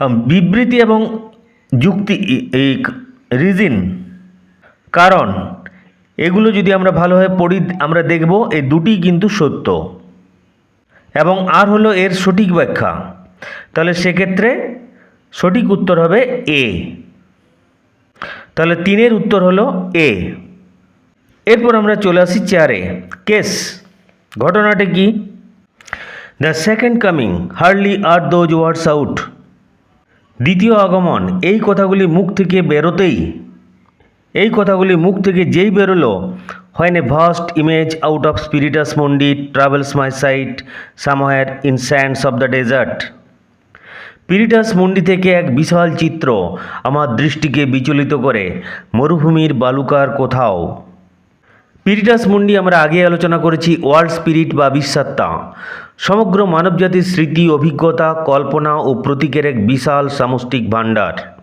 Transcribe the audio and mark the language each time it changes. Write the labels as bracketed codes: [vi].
[bn] বিবৃতি এবং যুক্তি, এই রিজন, কারণ, এগুলো যদি আমরা ভালোভাবে পড়ি আমরা দেখব এই দুটি কিন্তু সত্য এবং আর হলো এর সঠিক ব্যাখ্যা, তাহলে সেক্ষেত্রে সঠিক উত্তর হবে এ। তাহলে 3-এর উত্তর হলো এ। এরপর আমরা চলে আসি 4-এ, কেস। ঘটনাটা কি? [en] The second coming hardly are those words out. [bn] দ্বিতীয় আগমন, এই কথাগুলি মুখ থেকে বেরোতেই, এই কথাগুলি মুখ থেকে যেই বেরোলো, [en] when a vast image out of spiritus mundi travels my sight somewhere in sands of the desert. [bn] স্পিরিটাস মুন্ডি থেকে এক বিশাল চিত্র আমার দৃষ্টিকে বিচলিত করে মরুভূমির বালুকার কোথাও। স্পিরিটাস মুন্ডি আমরা আগে আলোচনা করেছি ওয়ার্ল্ড স্পিরিট বা বিশ্বাত্মা, সমগ্র মানবজাতির স্মৃতি, অভিজ্ঞতা, কল্পনা ও প্রতীকের এক বিশাল সামষ্টিক ভাণ্ডার।